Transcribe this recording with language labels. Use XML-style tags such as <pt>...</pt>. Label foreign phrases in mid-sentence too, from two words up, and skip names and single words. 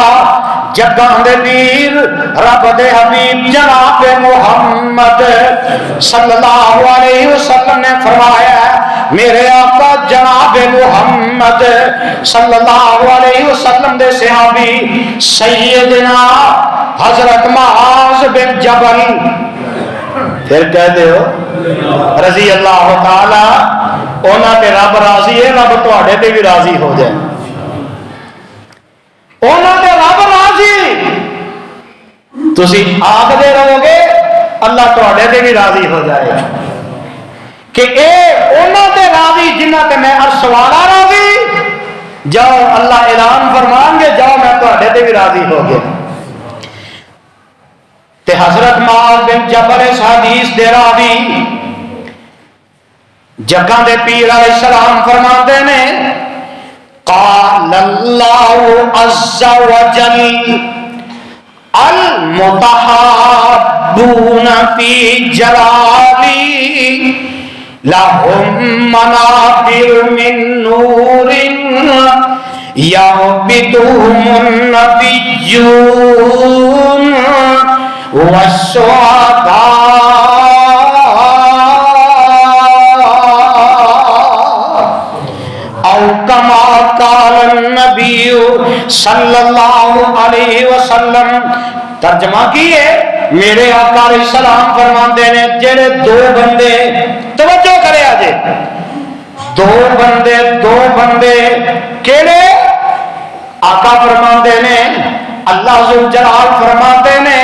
<pa>جگہ دے پیر رب دے حبیب جناب محمد</pa> <ar>صلی اللہ علیہ وسلم</ar> <pa>نے فرمایا میرے آقا جناب محمد</pa> <ar>صلی اللہ علیہ وسلم</ar> <pa>دے صحابی سیدنا حضرت معاذ بن جبل, پھر کہہ دے ہو</pa> <ar>رضی اللہ تعالی,</ar> <pa>اونا تے رب راضی ہے, رب تواڈے تے بھی راضی ہو جائے. اونا تے رب راضی, تسی آکھدے رہو گے اللہ تواڈے تے بھی راضی ہو جائے کہ اے اونا تے راضی جنہ تے میں عرش والا راضی. جاؤ اللہ اعلان فرمان گے جاؤ میں تواڈے تے بھی راضی ہو گیا. تے حضرت معاذ بن جبل اس حدیث دے راوی جگہ دے پیر</pa> <ar>علیہ السلام</ar> <pa>فرماتے نے</pa> <ar>قال اللہ عز وجل المتحابون فی جلالی لهم منابر من نور یعبدهم النبیون والشهداء او کما قال النبی صلی اللہ علیہ وسلم.</ar> <pa>ترجمہ کیے میرے آقا</pa> <ar>علیہ السلام</ar> <pa>فرماندے نے جڑے دو بندے, توجہ کرے آجے, دو بندے کیڑے آقا فرماندے نے اللہ ذوالجلال فرماندے نے</pa>